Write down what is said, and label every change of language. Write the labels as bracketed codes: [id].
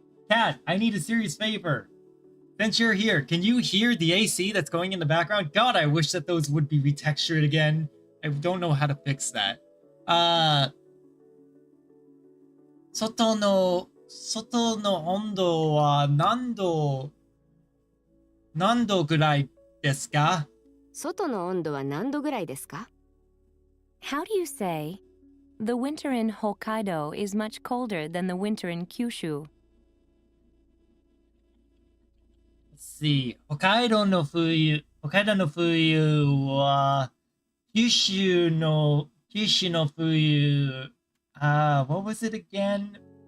[en] Cat, I need a serious favor. Since you're here, can you hear the AC that's going in the background? God, I wish that those would be retextured again. I don't know how to fix that. [ja] 外の温度は何度ぐらいですか？外の温度は何度ぐらいですか? [en] How do you say, the winter in Hokkaido is much colder than the winter in Kyushu? Let's see. [ja] 北海道の冬は九州の冬 [en] what was it again?